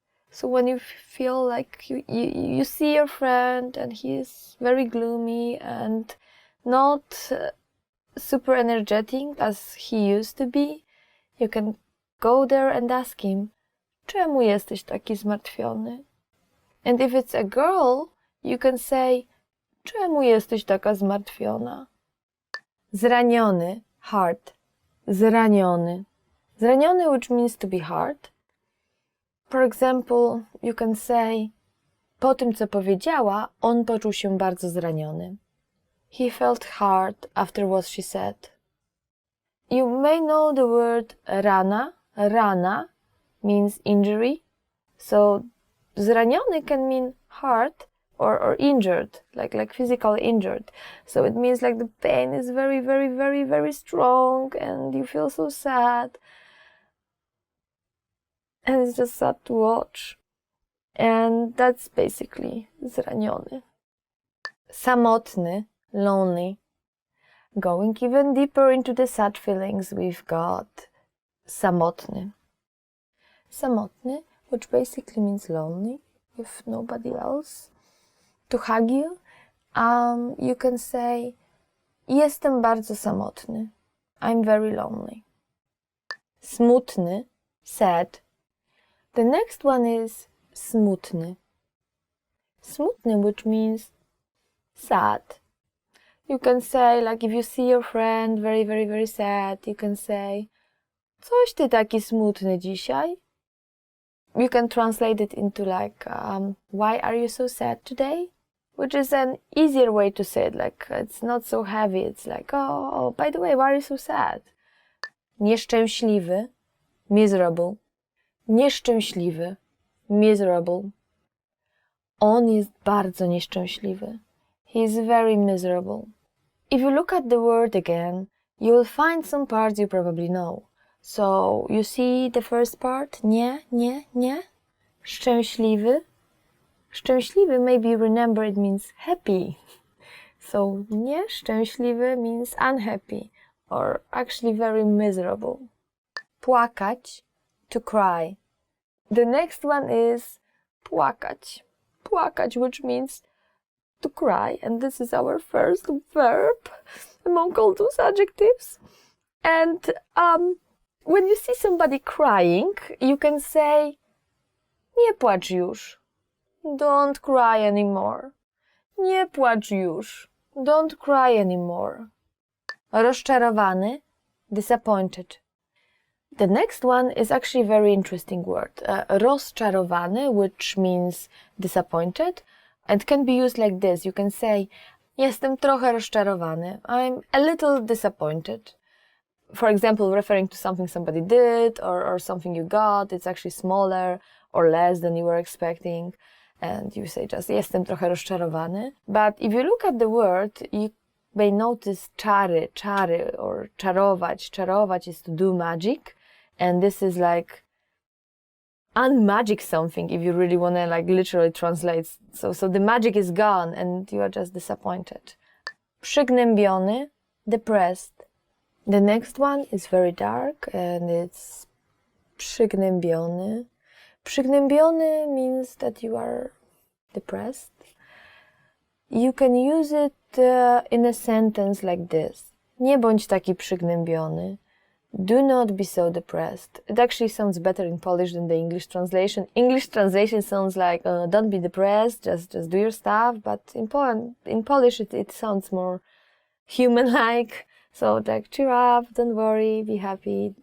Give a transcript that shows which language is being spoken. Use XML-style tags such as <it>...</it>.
<en>So when you feel like you see your friend and he's very gloomy and not super energetic as he used to be, you can go there and ask him,</en> <pl>Czemu jesteś taki zmartwiony?</pl> <en>And if it's a girl, you can say,</en> <pl>Czemu jesteś taka zmartwiona? Zraniony, hurt. Zraniony.</pl> <en>Zraniony, which means to be hurt. For example, you can say,</en> <pl>po tym, co powiedziała, on poczuł się bardzo zraniony.</pl> <en>He felt hurt after what she said. You may know the word rana. Rana means injury. So, zraniony can mean hurt or injured, like physically injured. So it means like the pain is very strong and you feel so sad. And it's just sad to watch. And that's basically zraniony. Samotny, lonely. Going even deeper into the sad feelings, we've got samotny. Samotny, which basically means lonely, with nobody else to hug you. You can say,</en> <pl>jestem bardzo samotny.</pl> <en>I'm very lonely. Smutny, sad. The next one is smutny. Smutny, which means sad. You can say, like if you see your friend very sad, you can say,</en> <pl>coś ty taki smutny dzisiaj?</pl> <en>You can translate it into like, why are you so sad today? Which is an easier way to say it, like it's not so heavy, it's like, oh, by the way, why are you so sad?</en> <pl>Nieszczęśliwy, miserable. Nieszczęśliwy, miserable. On jest bardzo nieszczęśliwy.</pl> <en>He is very miserable. If you look at the word again, you will find some parts you probably know. So, you see the first part? Nie. Szczęśliwy. Szczęśliwy, maybe you remember it means happy. So, nieszczęśliwy means unhappy or actually very miserable. Płakać, to cry. The next one is płakać. Płakać, which means to cry. And this is our first verb among all those adjectives. And when you see somebody crying, you can say</en> <pl>nie płacz już.</pl> <en>Don't cry anymore.</en> <pl>Nie płacz już.</pl> <en>Don't cry anymore. Rozczarowany, disappointed. The next one is actually a very interesting word. Rozczarowany, which means disappointed, and can be used like this. You can say,</en> <pl>jestem trochę rozczarowany.</pl> <en>I'm a little disappointed. For example, referring to something somebody did or something you got, it's actually smaller or less than you were expecting. And you say just,</en> <pl>jestem trochę rozczarowany.</pl> <en>But if you look at the word, you may notice czary, or czarować. Czarować is to do magic. And this is like unmagic something if you really want to like literally translate. So the magic is gone and you are just disappointed. Przygnębiony, depressed. The next one is very dark and it's przygnębiony. Przygnębiony means that you are depressed. You can use it in a sentence like this. Nie bądź taki przygnębiony. Do not be so depressed. It actually sounds better in Polish than the English translation. English translation sounds like, don't be depressed, just do your stuff. But in Polish it sounds more human-like. So like, cheer up, don't worry, be happy.</en>